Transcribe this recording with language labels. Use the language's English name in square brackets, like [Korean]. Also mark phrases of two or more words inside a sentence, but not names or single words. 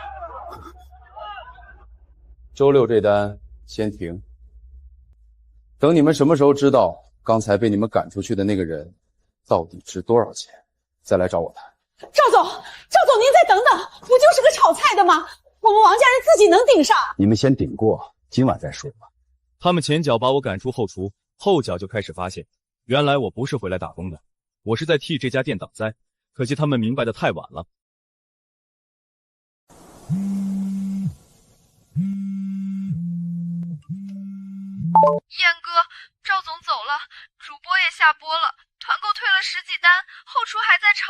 [Chinese] 周六這單先停，等你們什麼時候知道剛才被你們趕出去的那個人到底值多少錢，再來找我談。趙總，您再等等，不就是個炒菜的嗎？我們王家人自己能頂上。你們先頂過，今晚再說吧。他們前腳把我趕出後廚，後腳就開始發現，原來我不是回來打工的，我是在替這家店擋災。可惜他們明白的太晚了。燕哥，趙總走了，主播也下播了，團購退了10幾單，後廚還在吵。